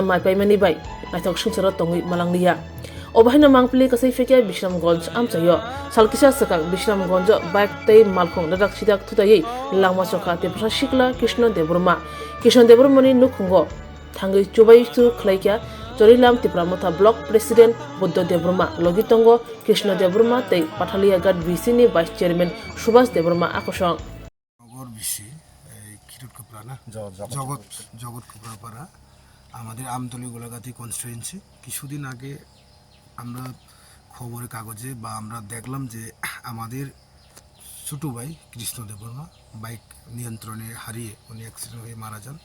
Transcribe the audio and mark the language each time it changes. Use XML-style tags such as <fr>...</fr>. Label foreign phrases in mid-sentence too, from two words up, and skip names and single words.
<trp>Mai Paimani Bai Natok Shunsara Tongi Malanglia Obahina Mangpli Kasai Feke Bishramgonj Amsayo Salkisha Sakak Bishramgonjo Baik Tei Malkhung Dadak Sidak Thuthai Langma Soka TIPRA Shikla Krishna Deburmani Nukhungo Thangi Chobaikha Klaika Jorilam TIPRA Motha</trp> <en>Block President</en> <trp>Buddha Deburma Logitongo Krishna Deburma Tei Pathalia Gad DBni</trp> <en>Vice Chairman</en> <trp>Subhas Deburma Akosong</trp> <bn>জগৎ কোপড়াপাড়া আমাদের আমতলী গোলাগাতি কনস্টিটুয়েন্সি কিছুদিন আগে আমরা খবরের কাগজে বা আমরা দেখলাম যে আমাদের ছোট ভাই কৃষ্ণ দেববর্মা বাইক নিয়ন্ত্রণে হারিয়ে উনি অ্যাক্সিডেন্ট হয়ে মারা যান।</bn>